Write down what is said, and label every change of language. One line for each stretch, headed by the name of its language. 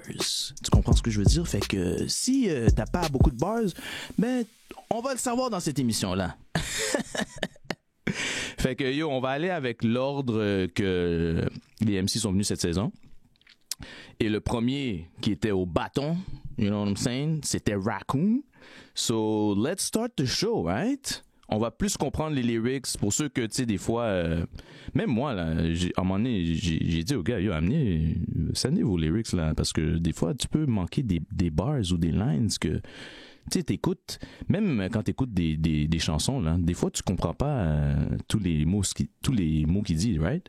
French: Tu comprends ce que je veux dire? Fait que si t'as pas beaucoup de bars, ben on va le savoir dans cette émission-là. Fait que yo, on va aller avec l'ordre que les MC sont venus cette saison. Et le premier qui était au bâton,
English: you know what I'm saying,
French: c'était Raccoon.
English: So let's start the show, right?
French: On va plus comprendre les lyrics pour ceux que, tu sais, des fois, même moi, là, à un moment donné, j'ai dit au gars, yo, amenez vos lyrics, là, parce que des fois, tu peux manquer des bars ou des lines que, tu sais, t'écoutes, même quand t'écoutes des chansons, là, des fois, tu comprends pas tous les mots qu'il dit, right?